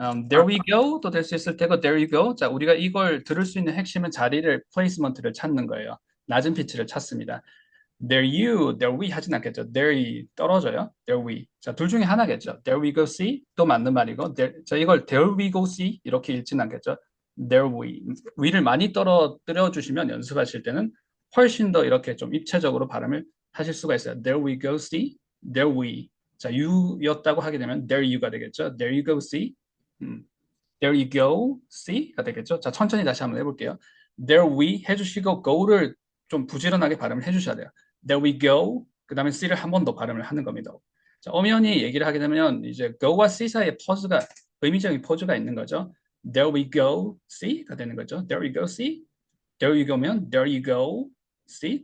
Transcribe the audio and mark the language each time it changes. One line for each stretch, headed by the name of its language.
English: There we go
Korean: 또 될 수 있을 테고
English: there you go.
Korean: 자, 우리가 이걸 들을 수 있는 핵심은 자리를 플레이스먼트를 찾는 거예요. 낮은 피치를 찾습니다.
English: There you, there we 하진 않겠죠.
Korean: There 떨어져요. There we. 자, 둘 중에 하나겠죠. There we go see 또 맞는 말이고 자, 이걸 there we go see 이렇게 읽진 않겠죠.
English: There we.
Korean: we를 많이 떨어뜨려 주시면 연습하실 때는 훨씬 더 이렇게 좀 입체적으로 발음을 하실 수가 있어요.
English: There we go see. There we.
Korean: 자, you였다고 하게 되면
English: there you가 되겠죠. There you go see. There you go, see가 되겠죠.
Korean: 자, 천천히 다시 한번 해볼게요. There we 해주시고 go를 좀 부지런하게 발음을 해주셔야 돼요.
English: There we go.
Korean: 그 다음에 C를 한 번 더 발음을 하는 겁니다. 자, 엄연히 얘기를 하게 되면 이제 go와 C 사이에 퍼즈가 의미적인 퍼즈가 있는 거죠.
English: There we go, C가 되는 거죠. There you go, C. There you go면 there you go, C.